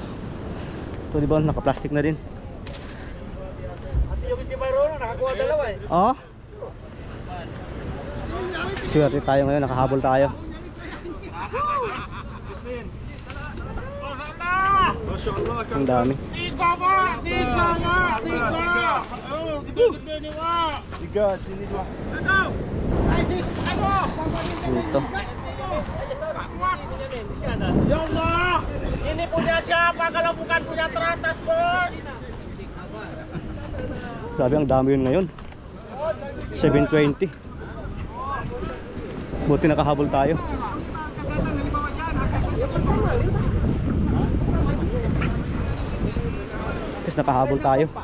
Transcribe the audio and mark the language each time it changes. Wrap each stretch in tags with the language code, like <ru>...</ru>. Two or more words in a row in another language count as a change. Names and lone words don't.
<tl>Ito diba naka-plastic na din. Nakakuha dalawa eh. Oh. Swerte tayo ngayon, nakahabol tayo. Ang dami.</tl> <id>Tiga, sini dua.</id> <tl>Dito.</tl> <ar>يا الله,</ar> <id>ini punya siapa kalau bukan punya teratas, bos?</id> <tl>Grabe, ang dami yun ngayon. 720. Buti nakahabol tayo. Tapos nakahabol tayo.</tl>